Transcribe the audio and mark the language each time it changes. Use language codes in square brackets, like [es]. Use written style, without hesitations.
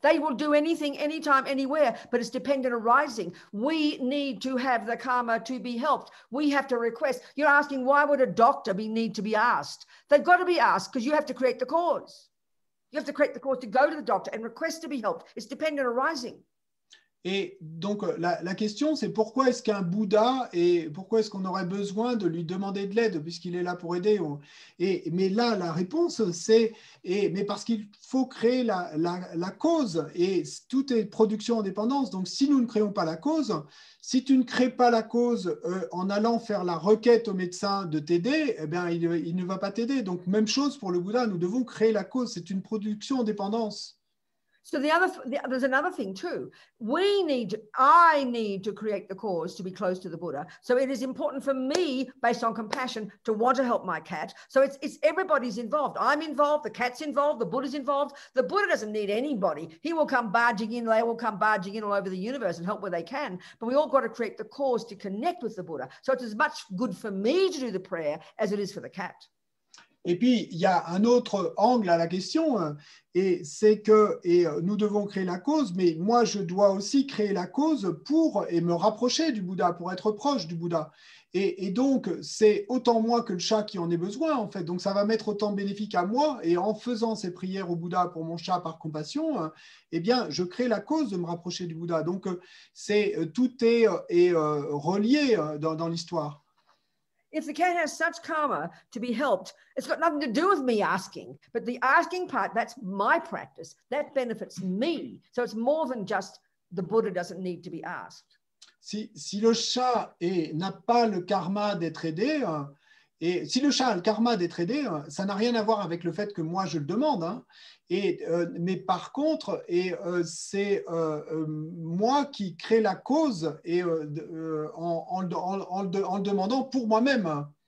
[en] They will do anything, anytime, anywhere, but it's dependent arising. We need to have the karma to be helped. We have to request. You're asking, why would a doctor need to be asked? They've got to be asked because you have to create the cause. You have to create the cause to go to the doctor and request to be helped. It's dependent arising. [fr] Et donc, la question, c'est pourquoi est-ce qu'un Bouddha, et pourquoi est-ce qu'on aurait besoin de lui demander de l'aide puisqu'il est là pour aider? Mais là, la réponse, c'est mais parce qu'il faut créer la cause, et tout est production en dépendance. Donc, si nous ne créons pas la cause, si tu ne crées pas la cause en allant faire la requête au médecin de t'aider, eh bien, il ne va pas t'aider. Donc, même chose pour le Bouddha, nous devons créer la cause. C'est une production en dépendance. [en] So there's another thing too. I need to create the cause to be close to the Buddha. So it is important for me, based on compassion, to want to help my cat. So it's everybody's involved. I'm involved, the cat's involved, the Buddha's involved. The Buddha doesn't need anybody. He will come barging in, they will come barging in all over the universe and help where they can. But we all got to create the cause to connect with the Buddha. So it's as much good for me to do the prayer as it is for the cat. [fr] Et puis, il y a un autre angle à la question, et c'est que nous devons créer la cause, mais moi, je dois aussi créer la cause et me rapprocher du Bouddha, pour être proche du Bouddha. Et donc, c'est autant moi que le chat qui en ait besoin, en fait. Donc, ça va m'être autant bénéfique à moi, et en faisant ces prières au Bouddha pour mon chat par compassion, eh bien, je crée la cause de me rapprocher du Bouddha. Donc, tout est relié dans l'histoire. [en] If the cat has such karma to be helped, it's got nothing to do with me asking. But the asking part, that's my practice. That benefits me. So it's more than just the Buddha doesn't need to be asked. [fr] Si le chat n'a pas le karma d'être aidé, et si le chat a le karma d'être aidé, ça n'a rien à voir avec le fait que moi je le demande. Hein. Mais par contre, c'est moi qui crée la cause en le demandant pour moi-même.